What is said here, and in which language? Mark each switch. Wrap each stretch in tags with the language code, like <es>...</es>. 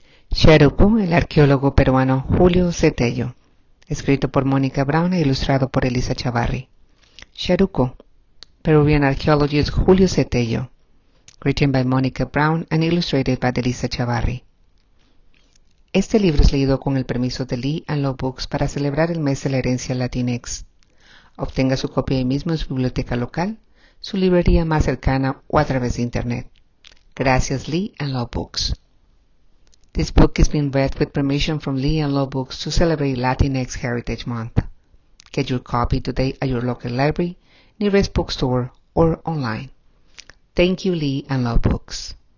<es>Charuco, el arqueólogo peruano Julio Cetello, escrito por Mónica Brown e ilustrado por Elisa Chavarri.</es> <en>Charuco, Peruvian archaeologist Julio Cetello, written by Mónica Brown and illustrated by Elisa Chavarri.</en> <es>Este libro es leído con el permiso de Lee and Low Books para celebrar el mes de la herencia Latinx. Obtenga su copia ahí mismo en su biblioteca local, su librería más cercana o a través de Internet. Gracias, Lee and Low Books.</es> <en>This book is being read with permission from Lee and Low Books to celebrate Latinx Heritage Month. Get your copy today at your local library, nearest bookstore, or online. Thank you, Lee and Low Books.</en>